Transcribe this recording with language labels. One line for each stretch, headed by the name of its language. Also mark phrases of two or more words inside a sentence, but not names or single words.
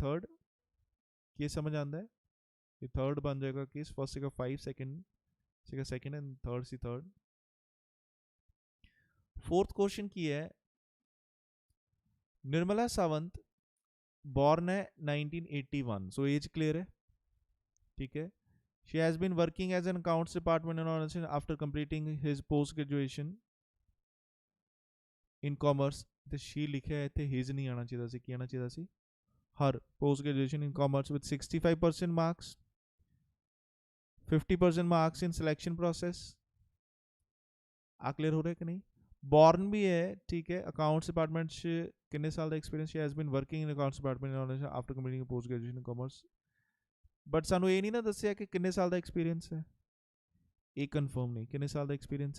Punjabi: ਥਰਡ। ਯੇ ਸਮਝ ਆਂਦਾ ਹੈ? ਯੇ ਥਰਡ ਬਣ ਜਾਏਗਾ ਕੇਸ। ਫਰਸਟ ਸੀਗਾ 5, ਸੈਕੰਡ ਸੀਗਾ
English: second and third
Punjabi: ਸੀ ਥਰਡ।
English: Fourth question
Punjabi: ਕੀ ਹੈ, ਨਿਰਮਲਾ ਸਾਵੰਤ ਬੌਰਨ ਹੈ 1981,
English: so age clear
Punjabi: ਹੈ। ਠੀਕ ਹੈ,
English: she has been working as an accounts department in organization after completing his post graduation in commerce।
Punjabi: ਤੇ she ਲਿਖਿਆ ਇੱਥੇ his ਨਹੀਂ ਆਉਣਾ ਚਾਹੀਦਾ ਸੀ, ਕੀ ਆਉਣਾ ਚਾਹੀਦਾ ਸੀ
English: her post graduation in commerce with 65% marks, 50% marks in selection process।
Punjabi: ਆ ਕਲੀਅਰ ਹੋ ਰਿਹਾ ਕਿ ਨਹੀਂ। ਬੌਰਨ ਵੀ ਹੈ, ਠੀਕ ਹੈ,
English: accounts department
Punjabi: 'ਚ ਕਿੰਨੇ ਸਾਲ ਦਾ ਐਕਸਪੀਰੀਅੰਸ,
English: She has been working in accounts department after completing post graduation in commerce.
Punjabi: ਬਟ ਸਾਨੂੰ ਇਹ ਨਹੀਂ ਨਾ ਦੱਸਿਆ ਕਿ ਕਿੰਨੇ ਸਾਲ ਦਾ ਐਕਸਪੀਰੀਅੰਸ ਹੈ, ਇਹ ਕਨਫਰਮ ਨਹੀਂ ਕਿੰਨੇ ਸਾਲ ਦਾ ਐਕਸਪੀਰੀਅੰਸ ਹੈ।